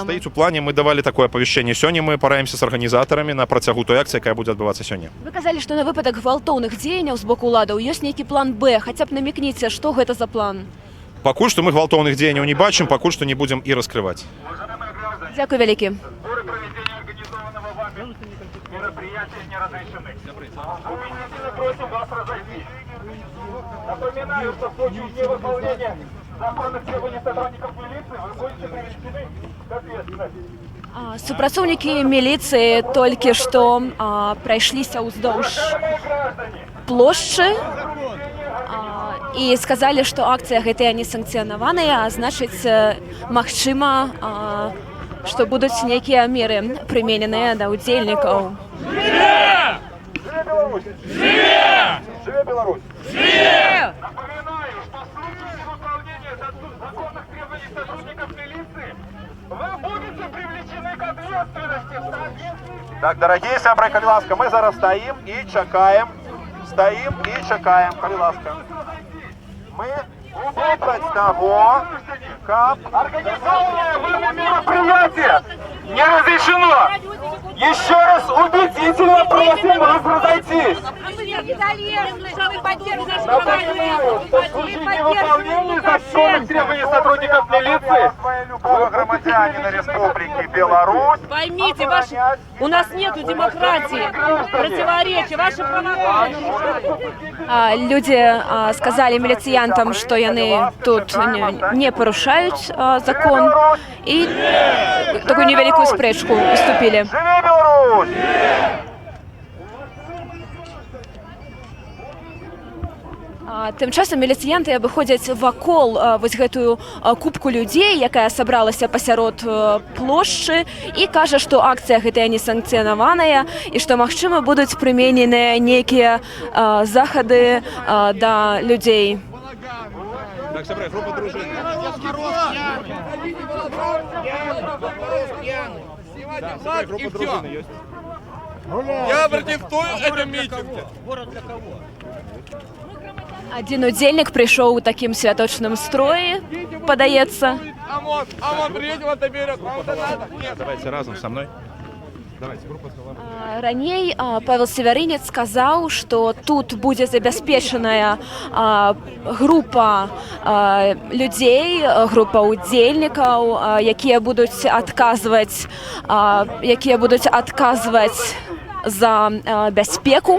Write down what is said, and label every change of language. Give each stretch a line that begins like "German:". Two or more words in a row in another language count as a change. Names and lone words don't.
Belarusian: стаіць у плане, мы давалі такое апавяшчэнне. Сёння мы параемся з арганізатарамі на працягу той акцыі, якая будзе адбывацца сёння. Вы казалі, што на выпадак гвалтоўных дзеянняў з боку ўладаў ёсць нейкі план Б, хаця б намікніце, што гэта за план? Пакуль што мы гвалтоўных дзеянняў не бачым, пакуль што не будзем і раскрываць. Дзякуй вялікі.
Russian: Напоминаю, что в случае невыполнения законных требований сотрудников милиции вы будете привлечены к ответственности.
Belarusian: Супрацоўнікі міліцыі толькі што прайшліся ўздоўж плошчы і сказалі, што акцыя гэтая не санкцыянаваная, а значыць, магчыма, што будуць нейкія меры прымененыя да ўдзельнікаў. Живе Беларусь! Живе!
Russian: Напоминаю, что в случае невыполнения законных требований сотрудников милиции вы будете привлечены к ответственности в соответствии.
Belarusian: Так, дорогие сябры, калі ласка, мы зараз стаім і чакаем. Стаім і чакаем, калі ласка. Мы супраць таго, каб...
Russian: Организованное вами мероприятие не разрешено! Еще раз убедительно просим вас разойтись. Напоминаю, что в случае невыполнения законных требований сотрудников милиции любого громадянина Республики Беларусь. Поймите, у нас нету демократии, противоречия, ваши права.
Belarusian: Люди сказали міліціянтам, што яны тут не парушаюць закон, і такую невялікую спрэчку уступілі. Живи Беларусь! Тым часам міліцыянты абыходзяць вакол вось гэтую купку людзей, якая сабралася пасярод плошчы, і кажа, што акцыя гэтая несанкцыянаваная і што, магчыма, будуць прымененыя нейкія захады да людзей. Так, сябры, група дружыны. Да, група дружыны ёсць.
Russian: Я протестую этом митинге.
Belarusian: Адзін удзельнік прыйшоў у такім святочным строі, падаецца.
Russian: А третьего ты берешь, Давайте разом со мной. Давайте, группа Соломон.
Belarusian: Раней Павел Севярынец сказаў, што тут будзе забяспечаная група людзей, група удзельнікаў, якія будуць адказваць за бяспеку.